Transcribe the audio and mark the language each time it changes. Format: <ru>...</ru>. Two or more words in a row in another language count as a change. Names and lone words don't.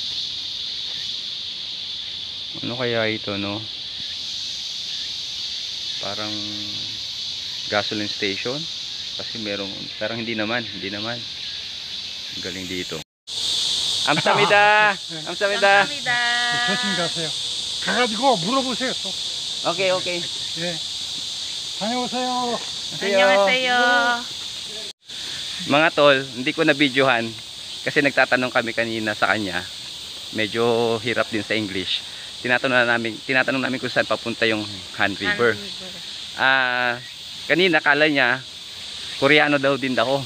<tl>Ano kaya ito parang gasoline station kasi merong parang hindi naman. Galing dito. Amsamida. Amsamida.</tl> <ko>감사합니다. 조심히 가세요. 가가지고 물어보세요 또. Okay. 예. 다녀오세요. 안녕하세요.</ko> <tl>Mga tol, hindi ko na videohan kasi nagtatanong kami kanina sa kanya. Medyo hirap din sa English. Tinatanong namin kung saan papunta yung Han River. Kanina kala niya Koreano daw din ako.</tl>